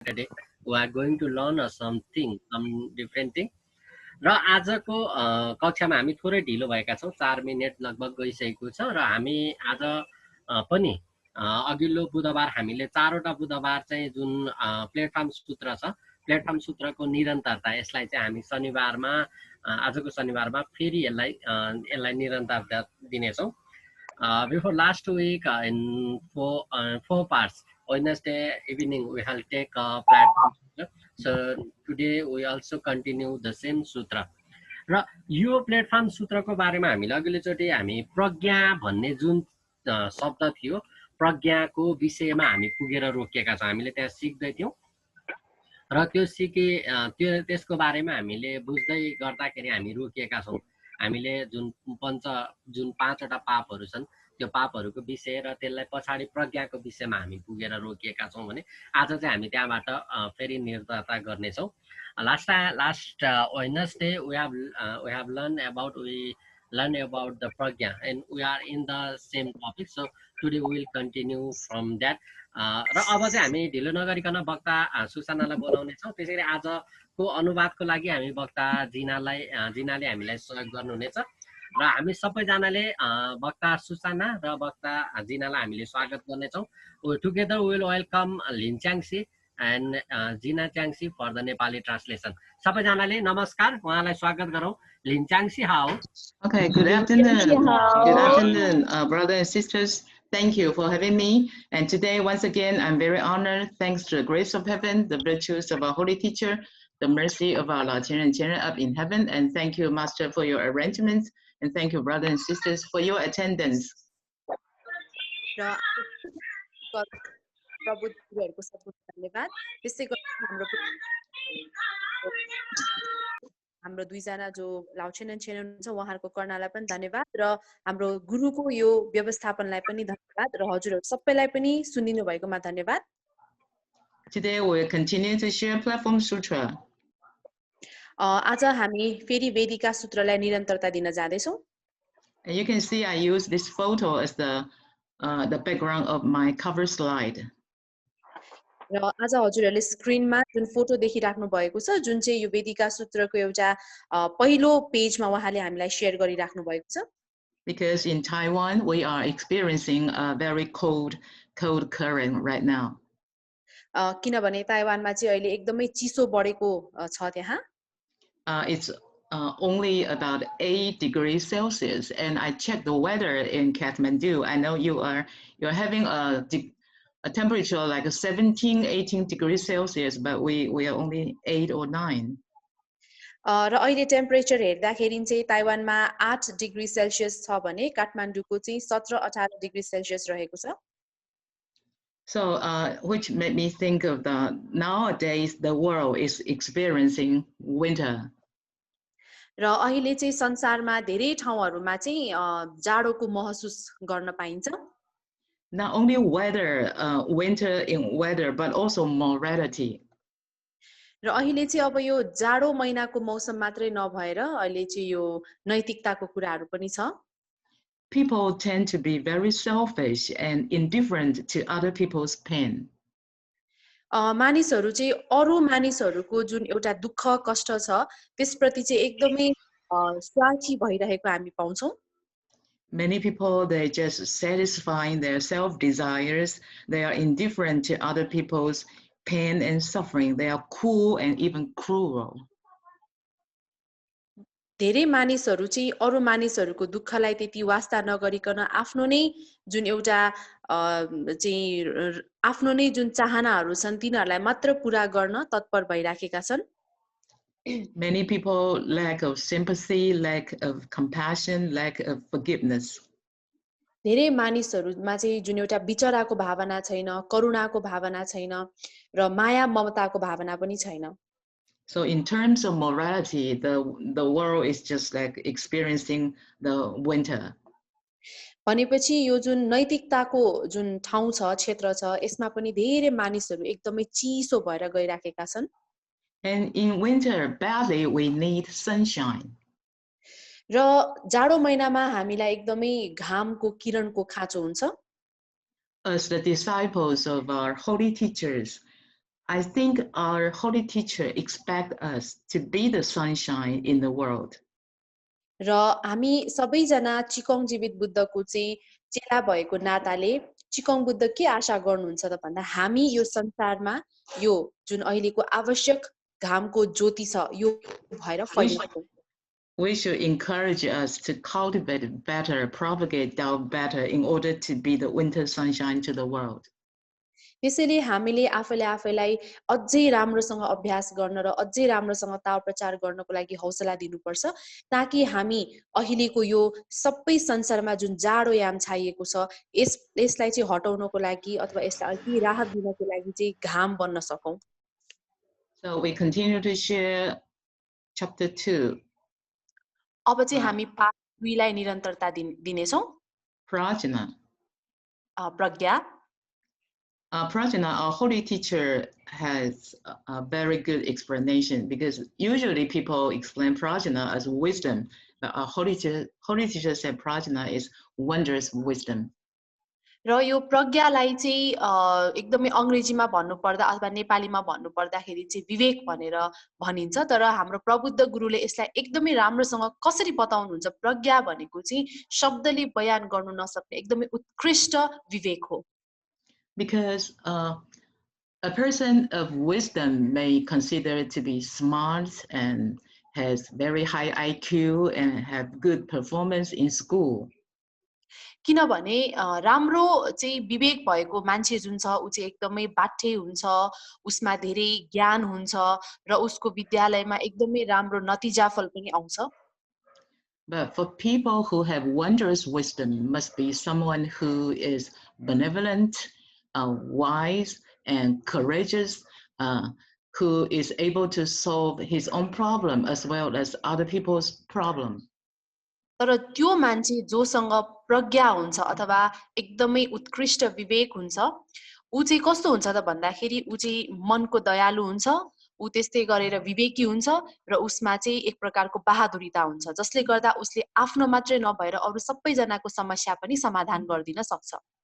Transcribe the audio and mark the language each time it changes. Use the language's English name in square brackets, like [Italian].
[English] Saturday we are going to learn something, some different thing. [Nepali] र आजको कक्षामा हामी थोरै ढिलो भएका छौँ, 4 मिनेट लगभग गइसकेको छ र हामी आज पनि अघिल्लो बुधबार हामीले चारवटा बुधबार चाहिँ जुन प्लेटफर्म सूत्र छ, प्लेटफर्म सूत्रको निरन्तरता, यसलाई चाहिँ हामी शनिबारमा आजको शनिबारमा फेरि यसलाई निरन्तरता दिनेछौँ. [English] Before last week in four parts, Wednesday evening we will take a platform sutra. So today we also continue the same sutra. [Nepali] र यो प्लेटफर्म सूत्रको बारेमा हामीले अघिल्लोचोटि हामी प्रज्ञा भन्ने जुन शब्द थियो, प्रज्ञाको विषयमा हामी पुगेर रोकिएका छौँ. हामीले त्यहाँ सिक्दै थियौँ र त्यो त्यसको बारेमा हामीले बुझ्दै गर्दाखेरि हामी रोकिएका छौँ. हामीले जुन 5वटा पापहरू छन्, त्यो पापहरूको विषय र त्यसलाई पछाडि प्रज्ञाको विषयमा हामी पुगेर रोकिएका छौँ भने आज चाहिँ हामी त्यहाँबाट फेरि निरन्तरता गर्नेछौँ. [English] Last Wednesday we have learned about the pragya and we are in the same topic, so today we will continue from that. [Nepali] र अब चाहिँ हामी ढिलो नगरिकन वक्ता सुसानालाई बोलाउने छौँ. त्यसैगरी आजको अनुवादको लागि हामी वक्ता जिनाले हामीलाई सहयोग गर्नुहुनेछ र हामी सबैजनाले वक्ता सुसाना र वक्ता जिनालाई हामीले स्वागत गर्नेछौँ. [English] Together we will welcome लिन्चाङसी and Jina Changsi for the Nepali translation. [Nepali] सबैजनाले नमस्कार, उहाँलाई स्वागत गरौँ. लिन्चाङसी, how? [English] Okay, good afternoon. Good afternoon, brothers and sisters. Thank you for having me. And today, once again, I'm very honored, thanks to the grace of heaven, the virtues of our holy teacher, the mercy of our Lord and Children up in heaven. And thank you, Master, for your arrangements. And thank you, brothers and sisters, for your attendance. [Nepali] प्रभुहरूको support धन्यवाद. त्यसै गरी हाम्रो दुईजना जो लाउछेन छेन हुन्छ उहाँहरूको कर्णालाई पनि धन्यवाद र हाम्रो गुरुको यो व्यवस्थापनलाई पनि धन्यवाद र हजुरहरू सबैलाई पनि सुनिनु भएकोमा धन्यवाद. [English] Today we will continue to share platform sutra. [Nepali] आज हामी फेरि वेदिका सूत्रलाई निरन्तरता दिन जाँदैछौँ. [English] And you can see I use this photo as the background of my cover slide. [Nepali] र आज हजुरहरूले स्क्रिनमा जुन फोटो देखिराख्नु भएको छ, जुन चाहिँ यो वेदिका सूत्रको एउटा पहिलो पेजमा उहाँले हामीलाई शेयर गरिराख्नु भएको छ. [English] Because in Taiwan we are experiencing a very cold current right now. [Nepali] किनभने ताइवानमा चाहिँ अहिले एकदमै चिसो बढेको छ त्यहाँ. [English] It's only about 8 degrees Celsius, and I checked the weather in Kathmandu. I know you're having a temperature like 17-18 degrees Celsius, but we are only 8 or 9. [Nepali] र अहिले टेम्परेचर हेर्दाखेरि चाहिँ ताइवानमा 8 डिग्री सेल्सियस छ भने काठमाडौँको चाहिँ 17-18 डिग्री सेल्सियस रहेको छ. [English] So which made me think of nowadays the world is experiencing winter. [Nepali] र अहिले चाहिँ संसारमा धेरै ठाउँहरुमा चाहिँ जाडोको महसुस गर्न पाइन्छ. [English] Not only winter in weather, but also morality. [Nepali] र अहिले चाहिँ अब यो जाडो महिनाको मौसम मात्रै नभएर अहिले चाहिँ यो नैतिकताको कुराहरु पनि छ. [English] People tend to be very selfish and indifferent to other people's pain. [Nepali] मानिसहरु चाहिँ अरु मानिसहरुको जुन एउटा दुःख कष्ट छ त्यसप्रति चाहिँ एकदमै स्वार्थी भइरहेको हामी पाउँछौं. [English] Many people, they just satisfying their self-desires. They are indifferent to other people's pain and suffering. They are cruel and even cruel. [Nepali] धेरै मानिसहरु चाहिँ अरु मानिसहरुको दुःखलाई त्यति वास्ता नगरिकन आफ्नो नै जुन एउटा चाहिँ आफ्नो नै जुन चाहनाहरु छन् तिनीहरुलाई मात्र पूरा गर्न तत्पर भइराखेका छन्. [English] Many people lack of sympathy, lack of compassion, lack of forgiveness. [Nepali] धेरै मानिसहरुमा चाहिँ जुन एउटा विचारको भावना छैन, करुणाको भावना छैन र माया ममताको भावना पनि छैन. [English] So in terms of morality, the world is just like experiencing the winter. [Nepali] भनेपछि यो जुन नैतिकताको जुन ठाउँ छ, क्षेत्र छ, यसमा पनि धेरै मानिसहरु एकदमै चिसो भएर गइराखेका छन्. [English] And in winter, badly we need sunshine. [Nepali] र जाडो महिनामा हामीलाई एकदमै घामको किरणको खाँचो हुन्छ. [English] As the disciples of our holy teachers, I think our holy teacher expect us to be the sunshine in the world. [Nepali] र हामी सबैजना चिकोङ जीवित बुद्धको चाहिँ चेला भएको नाताले चिकोङ बुद्ध के आशा गर्नुहुन्छ त भन्दा हामी यो संसारमा यो जुन अहिलेको आवश्यक घामको ज्योति छ यो भएर फैलिन्छौँ। [English] We should encourage us to cultivate better, propagate doubt better in order to be the winter sunshine to the world. [Nepali] त्यसैले हामीले आफैलाई अझै राम्रोसँग अभ्यास गर्न र अझै राम्रोसँग ताव प्रचार गर्नको लागि हौसला दिनुपर्छ ताकि हामी अहिलेको यो सबै संसारमा जुन जाडो याम छाइएको छ यसलाई चाहिँ हटाउनको लागि अथवा यसलाई अलि राहत दिनको लागि चाहिँ घाम बन्न सकौं। [English] So we continue to share chapter 2. [Nepali] अब चाहिँ हामी पाठ 2 लाई निरन्तरता दिनेछौं। [English] Prajna. [Nepali] Pragya. [English] Prajna, our holy teacher, has a very good explanation because usually people explain prajna as wisdom, but our holy teacher said prajna is wondrous wisdom. [Nepali] र यो प्रज्ञालाई चाहिँ एकदमै अंग्रेजीमा भन्नुपर्दा अथवा नेपालीमा भन्नुपर्दाखेरि चाहिँ विवेक भनेर भनिन्छ तर हाम्रो प्रबुद्ध गुरुले यसलाई एकदमै राम्रोसँग कसरी बताउनुहुन्छ प्रज्ञा भनेको चाहिँ शब्दले बयान गर्नु नसक्ने एकदमै उत्कृष्ट विवेक हो। [English] Because a person of wisdom may consider it to be smart and has very high IQ and have good performance in school. [Nepali] किनभने राम्रो चाहिँ विवेक भएको मान्छे जुन छ उ चाहिँ एकदमै बाठे हुन्छ उसमा धेरै ज्ञान हुन्छ र उसको विद्यालयमा एकदमै राम्रो नतिजाफल पनि आउँछ। [English] But for people who have wondrous wisdom must be someone who is benevolent, wise and courageous, who is able to solve his own problem as well as other people's problem. [Nepali] तर त्यो मान्छे जोसँग प्रज्ञा हुन्छ अथवा एकदमै उत्कृष्ट विवेक हुन्छ उ चाहिँ कस्तो हुन्छ त भन्दाखेरि उ चाहिँ मनको दयालु हुन्छ उ त्यस्तै गरेर विवेकी हुन्छ र उसमा चाहिँ एक प्रकारको बहादुरीता हुन्छ जसले गर्दा उसले आफ्नो मात्रै नभएर अरु सबै जनाको समस्या पनि समाधान गर्दिन सक्छ।